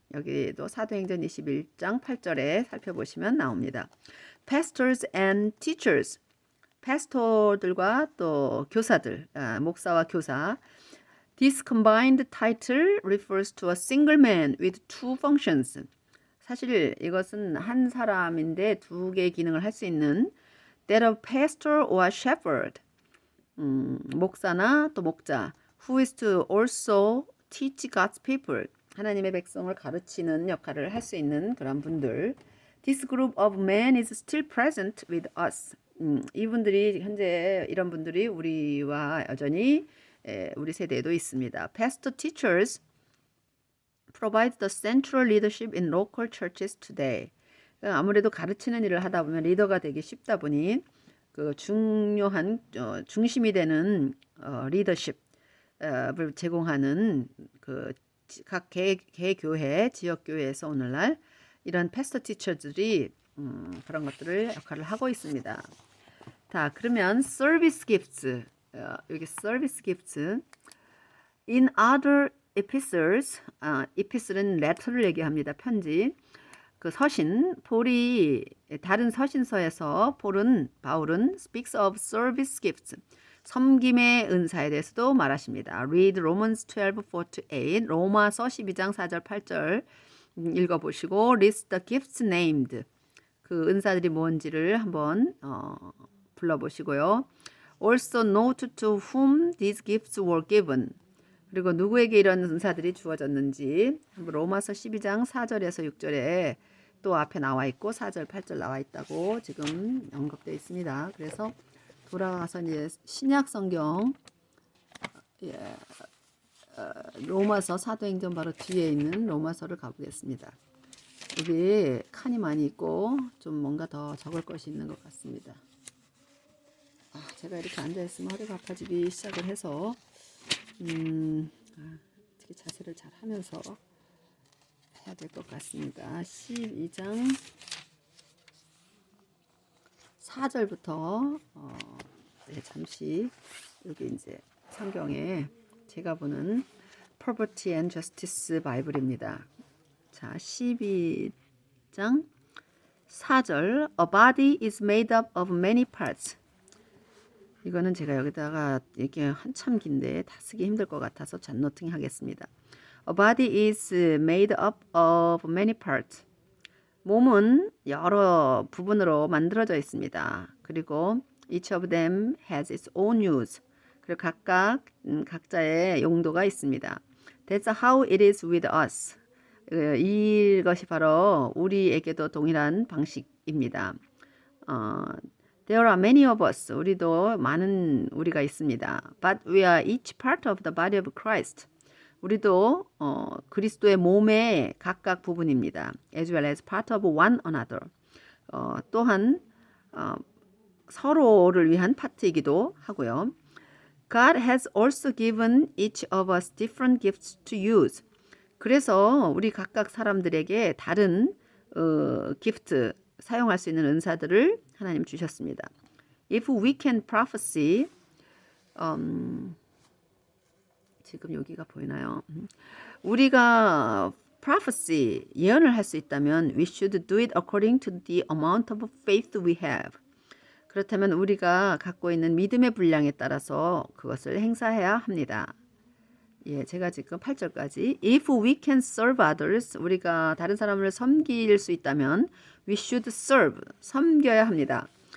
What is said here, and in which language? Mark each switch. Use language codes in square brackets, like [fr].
[ko] 여기도 사도행전 21장 8절에 살펴보시면 나옵니다. [en] Pastors and teachers, [ko] 파스토들과 또 교사들, 목사와 교사. [en] This combined title refers to a single man with two functions. [ko] 사실 이것은 한 사람인데 두 개의 기능을 할 수 있는 [en] that of pastor or shepherd. [ko] 목사나 또 목자. [en] Who is to also teach God's people. [ko] 하나님의 백성을 가르치는 역할을 할 수 있는 그런 분들. [en] This group of men is still present with us. [ko] 이분들이 현재 이런 분들이 우리와 여전히 우리 세대에도 있습니다. [en] Pastor teachers provide the central leadership in local churches today. [ko] 아무래도 가르치는 일을 하다 보면 리더가 되기 쉽다 보니 그 중요한 중심이 되는 리더십을 제공하는 그 각 개교회, 지역 교회에서 오늘날 이런 패스터 티처들이 그런 것들을 역할을 하고 있습니다. 자, 그러면 서비스 gifts. 여기 서비스 gifts. [en] In other epistles, [ko] epistle은 letter를 얘기합니다. 편지. 그 서신, 다른 서신서에서 바울은 [en] speaks of service gifts. [ko] 섬김의 은사에 대해서도 말하십니다. [en] Read Romans 12:4-8. [ko] 로마서 12장 4절 8절 읽어보시고 [en] list the gifts named. [ko] 그 은사들이 뭔지를 한번 불러보시고요. [en] Also note to whom these gifts were given. [ko] 그리고 누구에게 이런 은사들이 주어졌는지 로마서 12장 4절에서 6절에 또 앞에 나와 있고 4절, 8절 나와 있다고 지금 언급되어 있습니다. 그래서 돌아가서 이제 신약 성경 로마서 사도행전 바로 뒤에 있는 로마서를 가보겠습니다. 여기 칸이 많이 있고 좀 뭔가 더 적을 것이 있는 것 같습니다. 제가 이렇게 앉아있으면 허리가 아파지기 시작을 해서 어떻게 자세를 잘 하면서 해야 될 것 같습니다. 12장 4절부터 잠시 여기 이제 성경에 제가 보는 Poverty and Justice 바이블입니다. 자, 12장 4절 [en] A body is made up of many parts. [ko] 이거는 제가 여기다가 이게 한참 긴데 다 쓰기 힘들 것 같아서 잔노팅 하겠습니다. [en] A body is made up of many parts. [ko] 몸은 여러 부분으로 만들어져 있습니다. 그리고 [en] each of them has its own use. [ko] 그리고 각각 각자의 용도가 있습니다. [en] That's how it is with us. [ko] 이것이 바로 우리에게도 동일한 방식입니다. [en] There are many of us. [ko] 우리도 많은 우리가 있습니다. [en] But we are each part of the body of Christ. [ko] 우리도 그리스도의 몸의 각각 부분입니다. [en] As well as part of one another. [ko] 또한 서로를 위한 파트이기도 하고요. [en] God has also given each of us different gifts to use. [ko] 그래서 우리 각각 사람들에게 다른 기프트, 사용할 수 있는 은사들을 하나님 주셨습니다. [en] If we can prophesy, [ko] 지금 여기가 보이나요? 우리가 prophecy, 예언을 할 수 있다면 [en] we should do it according to the amount of faith we have. [ko] 그렇다면 우리가 갖고 있는 믿음의 분량에 따라서 그것을 행사해야 합니다. 예, 제가 지금 8절까지 [en] If we can serve others, [ko] 우리가 다른 사람을 섬길 수 있다면 [en] we should serve, [ko] 섬겨야 합니다.